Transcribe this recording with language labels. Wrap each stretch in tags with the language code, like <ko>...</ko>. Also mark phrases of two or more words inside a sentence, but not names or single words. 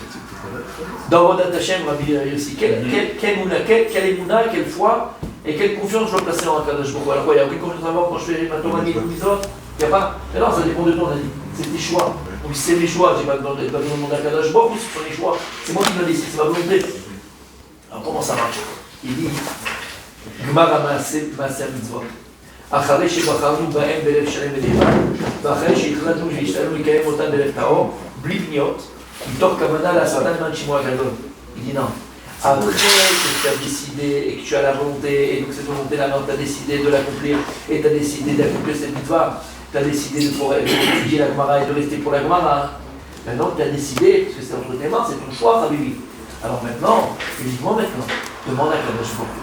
<fr>Dans Vodat Hashem, Rabbi Yossi, quelle émouna, quelle foi et quelle confiance je dois placer en Akadosh Baruch Hu. Alors quoi, il n'y a aucune confiance à avoir quand je fais ma Torah ni les autres? Il n'y a pas. Mais non, ça dépend de toi, on a dit. C'est tes choix. Donc c'est mes choix, j'ai pas besoin de demander à Akadosh Baruch Hu, ce sont les choix. C'est moi qui me décide, c'est ma volonté. Alors comment ça marche? Il dit</fr> <he>גמר מעשה מצוות. אחרי שבחרנו בהם בלב שלם ונאמן, ואחרי שהחלטנו והשתדלנו לקיים אותם בלב טהור, בלי פניות, מתוך כוונה לעשותן למען שמו הגדול.</he> <fr>Il dit non. Après que tu as décidé et que tu as la volonté, et donc cette volonté-là, tu as décidé de l'accomplir, et tu as décidé d'accomplir cette mitzvah, tu as décidé d'étudier la Gemara et de rester pour la Gemara. Maintenant, tu as décidé, parce que c'est entre tes mains, c'est ton choix, Habibi. Alors maintenant, uniquement maintenant, demande à Kadosh Baruch Hu.</fr>